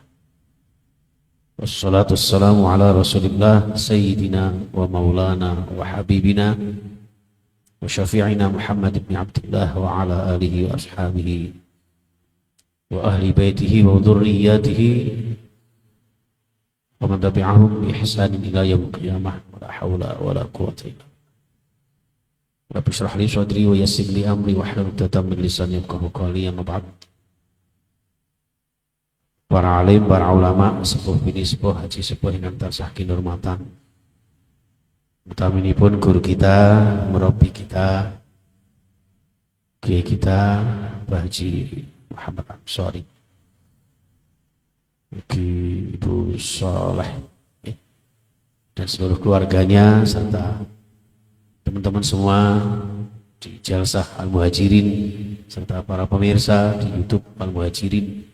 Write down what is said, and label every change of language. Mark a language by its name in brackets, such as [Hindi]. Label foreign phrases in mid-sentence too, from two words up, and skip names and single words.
[Arabic] والصلاة والسلام على رسول الله سيدنا ومولانا وحبيبنا وشفيعنا محمد بن عبد الله وعلى آله وأصحابه وأهل بيته وذريته ومن تبعهم بإحسان إلى يوم القيامة ولا حول ولا قوة إلا بالله. رب اشرح لي صدري ويسر لي أمري واحلل عقدة من لساني يفقهوا قولي. أما بعد. [Javanese] Para alim, para ulama, sepuh bini sepuh, haji sepuh ingkang tansah kinurmatan. [Indonesian] Utaminipun guru kita, murabi kita, kiai kita, Pak Haji Muhammad Ansori, Ibu Soleh, dan seluruh keluarganya serta teman-teman semua di Jalsah Al-Muhajirin serta para pemirsa di YouTube Al-Muhajirin.